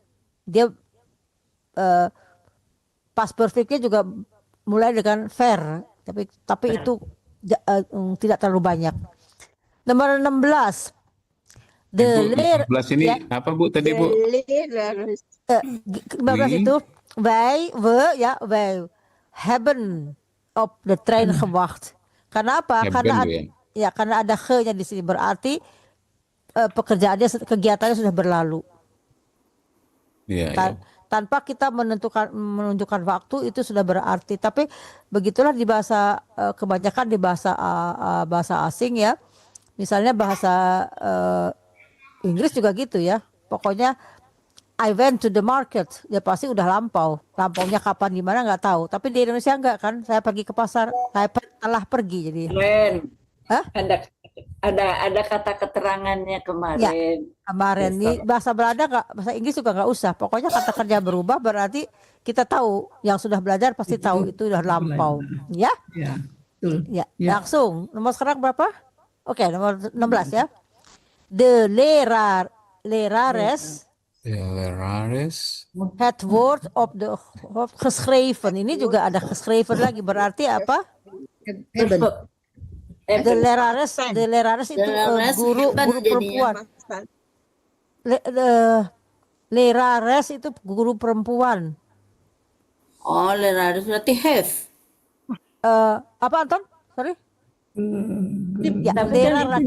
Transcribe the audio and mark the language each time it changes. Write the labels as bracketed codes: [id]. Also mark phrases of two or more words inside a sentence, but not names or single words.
[id] Dia past perfectnya juga mulai dengan ver, tapi itu tidak terlalu banyak. Nomor 16. Bu, 15 ini apa Bu tadi Bu? [nl] 15 itu wij hebben op de trein gewacht. [id] Karena apa? Karena ada ge-nya di sini berarti kegiatannya sudah berlalu. Tanpa kita menunjukkan waktu itu sudah berarti. Tapi begitulah di bahasa kebanyakan di bahasa asing ya. Misalnya bahasa Inggris juga gitu ya. Pokoknya [en] I went to the market, [id] ya pasti udah lampau. Lampaunya kapan di mana nggak tahu. Tapi di Indonesia nggak kan? Saya pergi ke pasar, saya telah pergi jadi. Kemarin Hah? ada kata keterangannya Ya, kemarin. kemarin nih bahasa Belanda nggak, bahasa Inggris juga nggak usah. Pokoknya kata kerja berubah berarti kita tahu. Yang sudah belajar pasti tahu itu udah lampau. Ya, Ya, betul. ya. Ya. Langsung. Nomor sekarang berapa? Oke, nomor 16 ya. [nl] Lerares het woord op de hoofd geschreven. [id] Ini juga ada geschreven lagi. Berarti apa? [nl] De lerares [id] itu guru perempuan. Lerares itu guru perempuan. Oh, lerares berarti have. Apa Anton? Sorry. Ya, lerares.